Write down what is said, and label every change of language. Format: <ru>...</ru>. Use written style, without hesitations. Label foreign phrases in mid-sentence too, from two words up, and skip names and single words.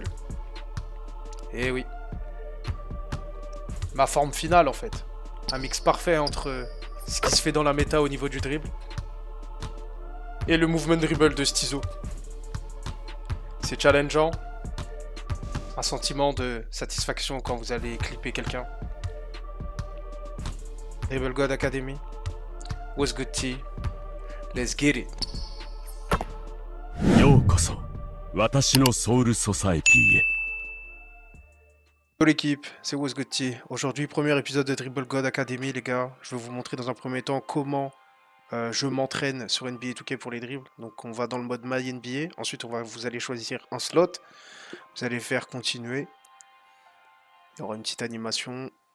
<fr>Et oui. Ma forme finale en fait. Un mix parfait entre ce qui se fait dans la méta au niveau du dribble et le</fr> <en>movement dribble</en> <fr>de Stizo. C'est challengeant. Un sentiment de satisfaction quand vous allez clipper quelqu'un.</fr> <en>Dribble God Academy. What's good T? Let's get it.</en> <ja>ようこそ私のソウルソサエティへ。</ja> <fr>Hello l'équipe, c'est What's good T. Aujourd'hui, premier épisode de Dribble God Academy les gars. Je vais vous montrer dans un premier temps comment je m'entraîne sur NBA 2K pour les dribbles. Donc on va dans le mode My NBA. Ensuite vous allez choisir un slot. Vous allez faire continuer. Il y aura une petite animation.</fr>